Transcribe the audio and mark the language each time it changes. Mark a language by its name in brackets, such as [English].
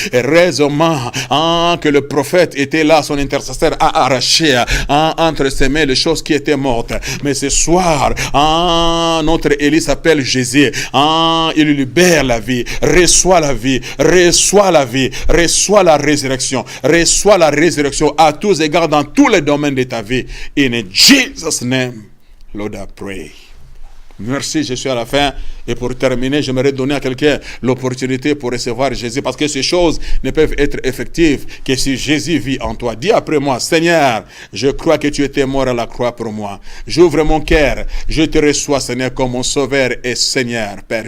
[French] Heureusement que le prophète était là, son intercesseur a arraché entre ses mains les choses qui étaient mortes. Mais ce soir, notre Élie s'appelle Jésus. Il libère la vie. Reçois la vie. Reçois la vie. Reçois la résurrection. Reçois la résurrection à tous égards dans tous les domaines de ta vie. [English] In Jesus' name, Lord, I pray. [French] Merci, je suis à la fin. Et pour terminer, j'aimerais donner à quelqu'un l'opportunité pour recevoir Jésus, parce que ces choses ne peuvent être effectives que si Jésus vit en toi. Dis après moi, Seigneur, je crois que tu étais mort à la croix pour moi. J'ouvre mon cœur, je te reçois, Seigneur, comme mon sauveur et Seigneur, Père.